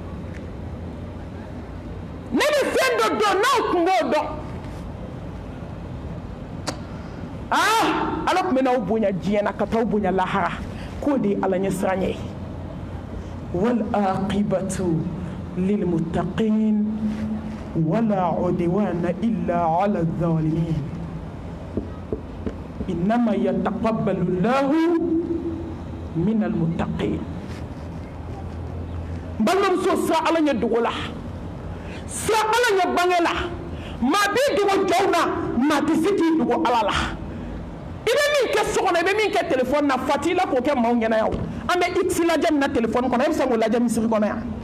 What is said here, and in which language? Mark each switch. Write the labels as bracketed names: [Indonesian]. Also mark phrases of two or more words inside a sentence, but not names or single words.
[Bambara] ne bɛ fɛn dɔ dɔn n'aw tun b'o dɔn ala tun bɛna aw bonya diɲɛ na ka taa aw bonya lahara k'o de ye ala ɲɛsiran ye [Arabic] والعاقبة للمتقين ولا عدوان إلا على الظالمين إنما يتقبل الله من المتقين [Bambara] balimamuso sira ala ɲɛ dogo la sira ala ɲɛ bange la maa b'i dogo jɔnw na maa tɛ se k'i dogo ala la i bɛ min kɛ so kɔnɔ i bɛ min kɛ telefɔni na fati la k'o kɛ maaw ɲɛna yan an bɛ x lajɛ min na telefɔni kɔnɔ e bɛ se k'o lajɛ misiri kɔnɔ yan